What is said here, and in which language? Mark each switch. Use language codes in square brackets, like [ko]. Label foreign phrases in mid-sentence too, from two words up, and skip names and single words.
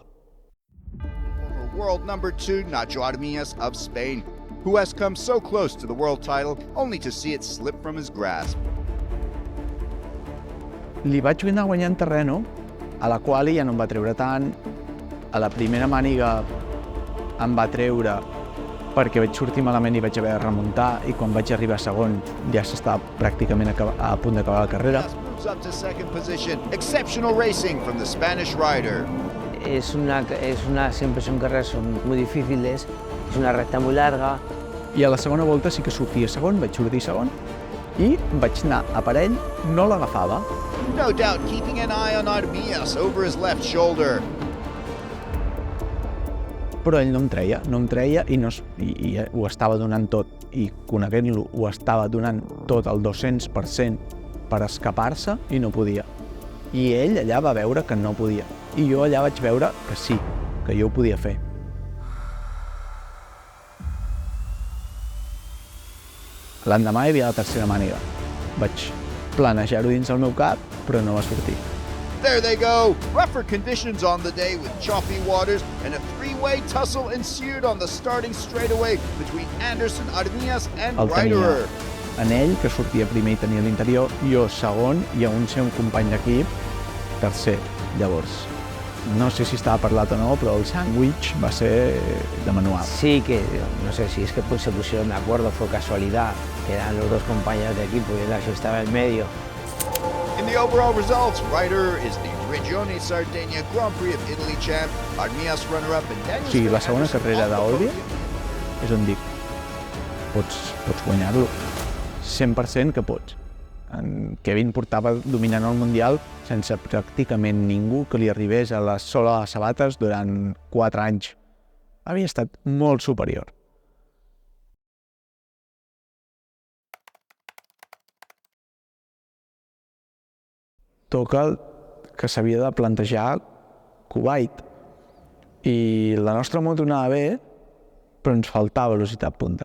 [en] Former world number 2 Nacho Armias of Spain, who has come so close to the world title only to see it slip from his grasp. [ca] Li vaig anar guanyant terreno, a la qual ja no em va treure tant. A la primera màniga em va treure perquè vaig sortir malament i vaig haver de remuntar, i quan vaig arribar a segon ja s'estava pràcticament a punt d'acabar la carrera. [en] Moves up to second position. Exceptional racing from the Spanish rider. [es] Siempre son carreras muy difíciles, es una recta muy larga. [ca] I a la segona volta sí que sortia segon, vaig sortir segon, i vaig anar a parell, no l'agafava. [en] No doubt keeping an eye on Armias over his left shoulder. [ca] Però ell no em treia i ho estava donant tot, i coneguent-lo ho estava donant tot al 200% per escapar-se i no podia. I ell allà va veure que no podia, i jo allà vaig veure que sí, que jo ho podia fer. L'endemà hi havia la tercera màniga. Vaig planejar-ho dins el meu cap, però no va sortir. [en] There they go! Rougher conditions on the day with choppy waters, and a three-way tussle ensued on the starting straightaway between Anderson, Armias and [ca] El tenia [en] Ryderer. [ca] en ell, que sortia primer i tenia l'interior, jo segon, i a un seu company d'equip tercer. Llavors, no sé si estava parlat o no, però el sàndwich va ser de manual. [es] Sí, que no sé si es que se pusieron de acuerdo, fue casualidad, que eran los dos compañeros de equipo y Nacho estaba en medio. [en] In the overall results, Ryder is the Regione Sardegna Grand Prix of Italy champ, Armias runner-up, and Daniel. [ca] O sigui, la segona carrera d'Olbia és on dic, pots guanyar-lo. 100% que pots. En Kevin portava dominant el Mundial sense pràcticament ningú que li arribés a la sola de les sabates durant 4 anys. Havia estat molt superior. Toca que s'havia de plantejar Kuwait, i la nostra moto anava bé, però ens faltava velocitat punta.